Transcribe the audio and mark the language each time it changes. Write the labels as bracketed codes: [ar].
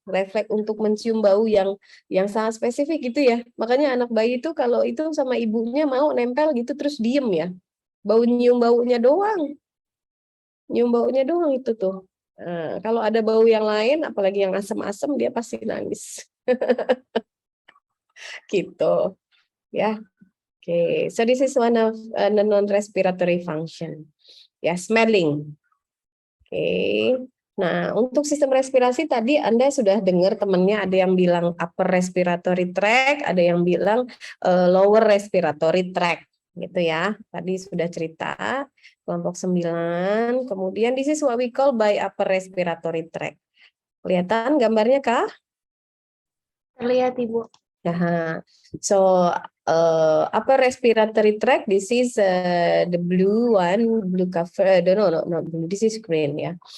[id] Refleks untuk mencium bau yang sangat spesifik gitu ya. Makanya anak bayi itu kalau itu sama ibunya mau nempel gitu terus diem ya. Nyium baunya doang. Nyium baunya doang itu tuh. Kalau ada bau yang lain apalagi yang asam-asam dia pasti nangis. Gitu. Ya. [en] Okay, so this is one of non-respiratory function. Ya, smelling. Okay, [id] Nah, untuk sistem respirasi tadi Anda sudah dengar temannya ada yang bilang upper respiratory tract, ada yang bilang lower respiratory tract gitu ya. Tadi sudah cerita kelompok 9. [en] Kemudian this is what we call by upper respiratory tract. [id] Kelihatan gambarnya kah? Terlihat, Ibu. [en] Nah, so upper respiratory tract, this is the blue one, blue cover. No, not blue. This is green ya.